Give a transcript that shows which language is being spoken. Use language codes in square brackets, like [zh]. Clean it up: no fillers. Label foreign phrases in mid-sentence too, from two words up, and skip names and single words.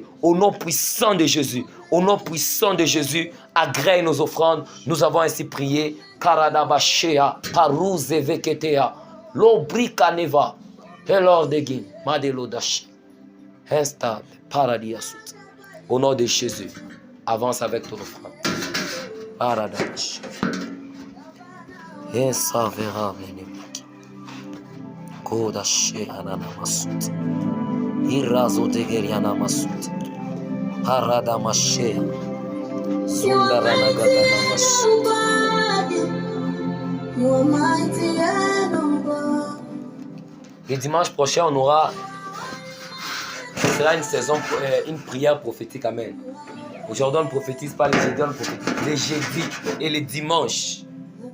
[fr] Au nom puissant de Jésus. Au nom puissant de Jésus, agrée nos offrandes. Nous avons ainsi prié. Karadabashea, Parouzeveketea, Lobrikaneva, Elordegin, Madelodash, Hesta, Paradiasut. Au nom de Jésus, avance avec ton offrande. Paradash. Esa vera menemaki. Kodashe ananamasut. Irazo degeriana masut. Paradamashea. Le dimanche prochain, on aura, ce sera une prière prophétique. Amen. Aujourd'hui, on ne prophétise pas les jeudis, on prophétise les jeudis et les dimanches.